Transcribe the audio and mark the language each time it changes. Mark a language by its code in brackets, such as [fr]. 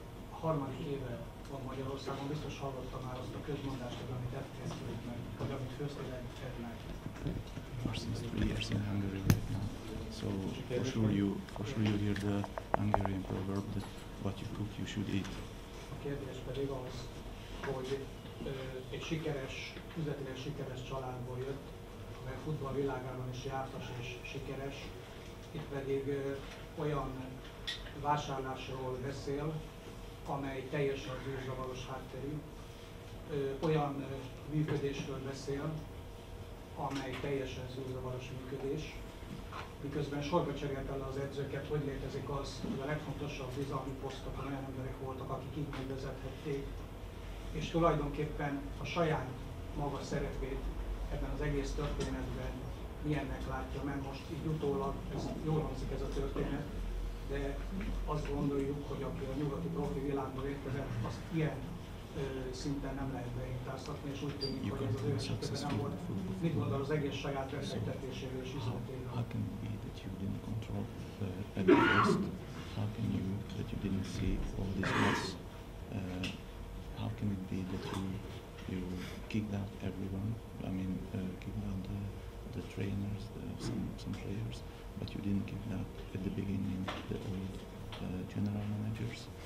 [hu] Harmadik éve van Magyarországon, biztos hallottam már azt a közmondást, amit elkészült meg, vagy amit főztél meg. [en] Since 3 years in Hungary right now, so for sure you hear the Hungarian proverb that what you cook you should eat. [hu] A kérdés pedig az, hogy egy sikeres, üzletileg sikeres családból jött, amely futball világában is jártas és sikeres, itt pedig olyan vásárlásról beszél, amely teljesen zűrzavaros hátterű, olyan működésről beszél, amely teljesen zűrzavaros működés, miközben sorba cserélte le az edzőket, hogy létezik az, hogy a legfontosabb bizalmi posztokon olyan emberek voltak, akik így megvezethették, és tulajdonképpen a saját maga szerepét ebben az egész történetben milyennek látja, mert most így utólag, ez jól hangzik ez a történet, de azt gondoljuk, hogy aki a nyugati profi világból érkezett, azt ilyen szinten nem lehet beintáztatni, és úgy tűnik, hogy ez az ő esetében nem volt. Mit gondol az egész saját befektetéséről és üzletéről? [en] How can it be that you didn't control at first? How can you that you didn't see all this mess? How can it be that you kicked out everyone? I mean, kicked out the trainers, some players, but you didn't kick out at the beginning the old general managers.